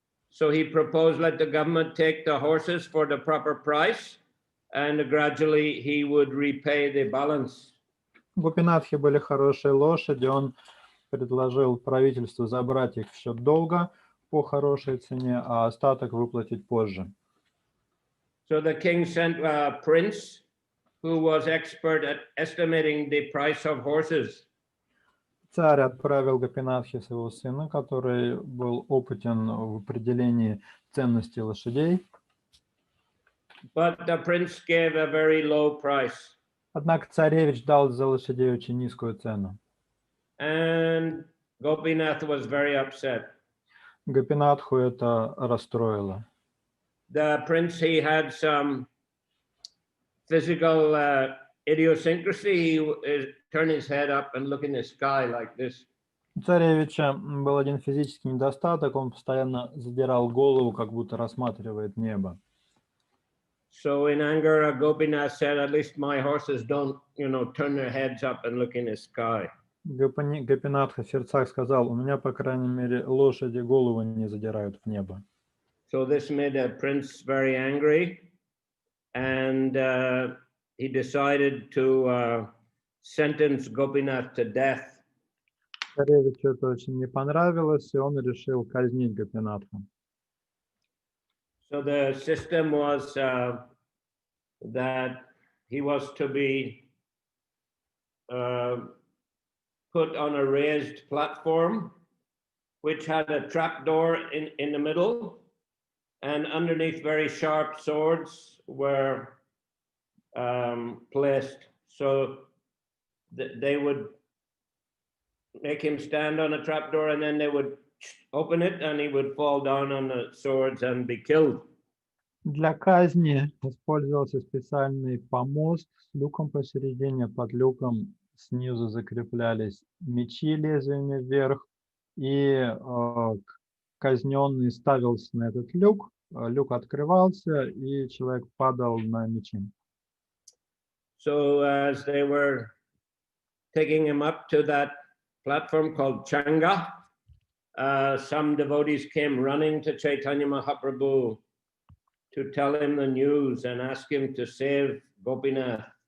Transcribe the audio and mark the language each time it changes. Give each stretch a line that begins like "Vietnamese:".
English: So he proposed let the government take the horses for the proper price, and gradually he would repay the balance.
Russian: У Гопинатхи были хорошие лошади, он предложил правительству забрать их в счет долга по хорошей цене, а остаток выплатить позже.
English: So the king sent a prince who was expert at estimating the price of horses.
Russian: Царь отправил Гопинатхи своего сына, который был опытен в определении ценности лошадей.
English: But the prince gave a very low price.
Russian: Однако царевич дал за лошадей очень низкую цену.
English: And Gopinath was very upset.
Russian: Гопинатху это расстроило.
English: The prince, he had some physical idiosyncrasy. He turn his head up and look in the sky like this.
Russian: У царевича был один физический недостаток, он постоянно задирал голову, как будто рассматривает небо.
English: So in anger, Gopinath said, at least my horses don't, turn their heads up and look in the sky.
Russian: Гопинатха в сердцах сказал, у меня, по крайней мере, лошади голову не задирают в небо.
English: So this made the prince very angry, and he decided to sentence Gopinath to death.
Russian: Царевичу это очень не понравилось, и он решил казнить Гопинатха.
English: So the system was that he was to be put on a raised platform, which had a trapdoor in the middle, and underneath very sharp swords were placed. So they would make him stand on a trapdoor, and then they would open it, and he would fall down on the swords and be killed.
Russian: Для казни использовался специальный помост с люком посередине. Под люком снизу закреплялись мечи лезвиями вверх, и казненный ставился на этот люк, люк открывался, и человек падал на мечи.
English: So as they were taking him up to that platform called Changa, some devotees came running to Chaitanya Mahaprabhu to tell him the news and ask him to save Gopinath.